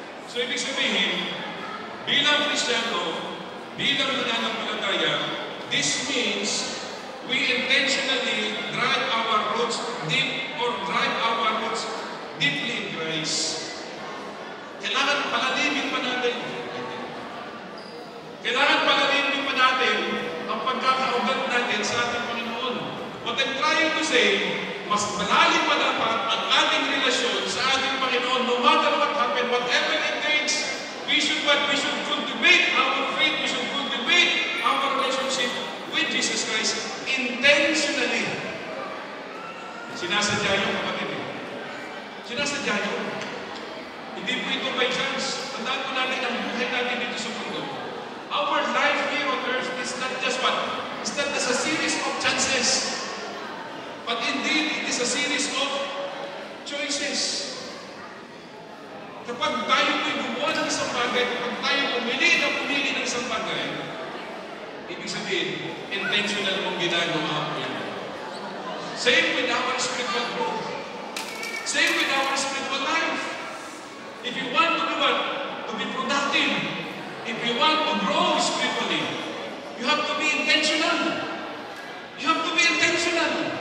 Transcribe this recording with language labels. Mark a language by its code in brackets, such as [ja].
[en] So, [tl] ibig sabihin, bilang Kristiyano, bilang nananampalataya, [en] this means we intentionally drive our roots deep or drive our roots deeply in Christ. [tl] Kailangan palalimin pa natin. Kailangan palalimin pa natin ang pagkakaugat natin sa ating Panginoon. [en] What I'm trying to say, [tl] mas malalim pa dapat ang ating relasyon sa ating Panginoon. [en] No matter what happens, whatever it takes, we should cultivate our faith, we should cultivate our relationship with Jesus Christ intentionally. [tl] Sinasadya yung kapatid eh. Sinasadya yun. Hindi po ito [en] by chance. [tl] Tandaan po natin ang buhay natin dito sa mundo. [en] Our life here on earth is not just what? It's not just a series of chances. But indeed, it is a series of choices. [tl] Kapag tayo po'y gumawa ng isang bagay, kapag tayo pumili ng isang bagay, ibig sabihin, intentional mong ginagawa po yun. [en] Same with our spiritual growth. Same with our spiritual life. If you want to be what? To be productive. If you want to grow spiritually, you have to be intentional. You have to be intentional.